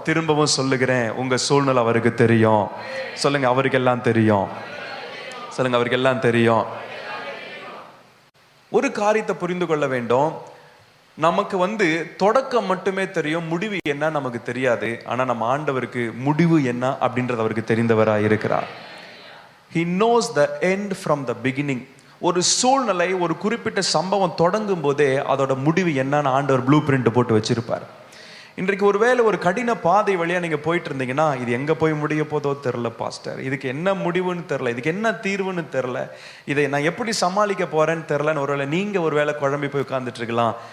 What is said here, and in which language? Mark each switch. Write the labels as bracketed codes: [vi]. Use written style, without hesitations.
[ta] திரும்பவும் சொல்லுகிறேன், உங்க சூழ்நிலை அவருக்கு தெரியும். சொல்லுங்க, அவருக்கு எல்லாம் தெரியும். சொல்லுங்க, அவருக்கு எல்லாம் தெரியும். ஒரு காரியத்தை புரிந்து கொள்ள வேண்டும், நமக்கு தொடக்கம் மட்டுமே தெரியும், முடிவு என்ன நமக்கு தெரியாது. ஆனா நம்ம ஆண்டவருக்கு முடிவு என்ன அப்படின்றது அவருக்கு தெரிந்தவராக இருக்கிறார். [en] He knows the end from the beginning. [ta] ஒரு சூழ்நிலை, ஒரு குறிப்பிட்ட சம்பவம் தொடங்கும் போதே அதோட முடிவு என்னன்னு ஆண்டவர் ப்ளூ பிரிண்ட் போட்டு வச்சிருப்பார். இன்றைக்கு ஒருவேளை ஒரு கடின பாதை வழியா நீங்க போயிட்டு இருந்தீங்கன்னா, இது எங்க போய் முடிய போதோ தெரியல பாஸ்டர், இதுக்கு என்ன முடிவுன்னு தெரியல, இதுக்கு என்ன தீர்வுன்னு தெரியல, இதை நான் எப்படி சமாளிக்க போறேன்னு தெரியலன்னு ஒருவேளை நீங்க ஒருவேளை குழம்பி போய் உட்கார்ந்துட்டு இருக்கலாம்.